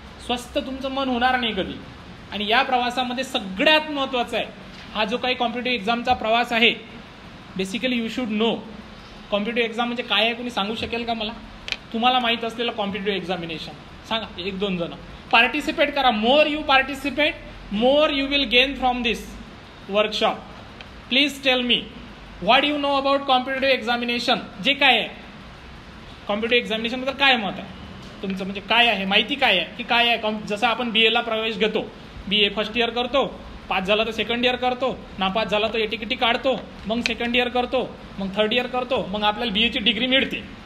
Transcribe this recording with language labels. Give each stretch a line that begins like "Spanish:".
Marathi: स्वस्थ तुमचं मन होणार नाही कधी. आणि या प्रवासामध्ये सगळ्यात महत्त्वाचं आहे, हा जो काही कॉम्पिटेटिव्ह एक्झामचा प्रवास आहे,
English: basically you should know
Marathi: competitive exam म्हणजे काय आहे. कोणी सांगू शकेल का मला? तुम्हाला माहीत असलेलं कॉम्पिटेटिव्ह एक्झामिनेशन सांगा, 1-2 जण. पार्टिसिपेट करा.
English: More you participate, more you will gain from this workshop. Please tell me what you know about competitive examination.
Marathi: जे काय आहे कॉम्पिटेटिव्ह एक्झामिनेशनबद्दल काय मत आहे तुमचं, म्हणजे काय आहे, माहिती काय आहे की काय आहे. जसं आपण BA ला प्रवेश घेतो, BA फर्स्ट इयर करतो, पास झाला तर सेकंड इयर करतो, नापास झाला तर एटीकेटी काढतो, मग सेकंड इयर करतो, मग थर्ड इयर करतो, मग आपल्याला BA ची डिग्री मिळते.